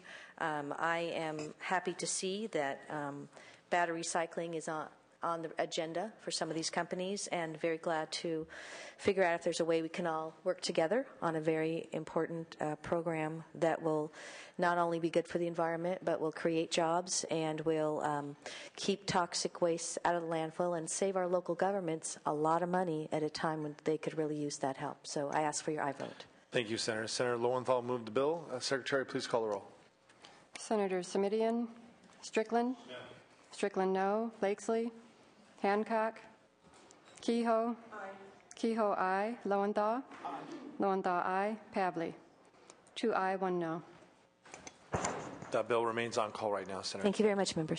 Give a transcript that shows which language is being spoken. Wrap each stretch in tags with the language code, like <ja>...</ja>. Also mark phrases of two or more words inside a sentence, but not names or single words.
<en>I am happy to see that battery recycling is on the agenda for some of these companies, and very glad to figure out if there's a way we can all work together on a very important program that will not only be good for the environment, but will create jobs and will keep toxic waste out of the landfill and save our local governments a lot of money at a time when they could really use that help. So I ask for your aye vote. Thank you, Senator. Senator Lowenthal moved the bill. Secretary, please call the roll. Senator Simidian, Strickland? No. Strickland, no. Blakesley? Hancock? Kehoe? Aye. Kehoe, aye. Lowenthal? Aye. Lowenthal, aye. Pavley? 2 aye, 1 no. That bill remains on call right now, Senator. Thank you very much, members.</en>